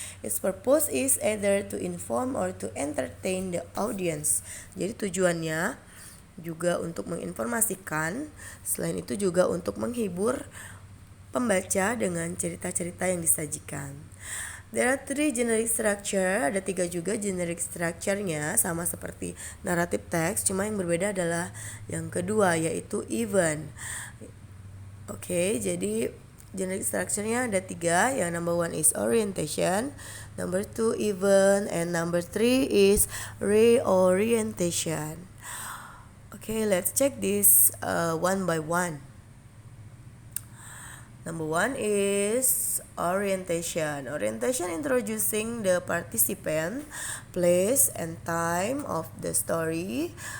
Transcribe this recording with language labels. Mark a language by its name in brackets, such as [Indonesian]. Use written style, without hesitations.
[English] Its purpose is either to inform or to entertain the audience. [Indonesian] Jadi tujuannya juga untuk menginformasikan, selain itu juga untuk menghibur pembaca dengan cerita-cerita yang disajikan. [English] There are 3 generic structure, [Indonesian] ada 3 juga generic structure-nya, sama seperti narrative text, cuma yang berbeda adalah yang kedua, yaitu event. Oke, jadi generic structure-nya ada 3. [English] Yang number 1 is orientation, number 2 event, and number 3 is reorientation. Okay, let's check this one by one. Number 1 is orientation. Orientation introducing the participant, place, and time of the story.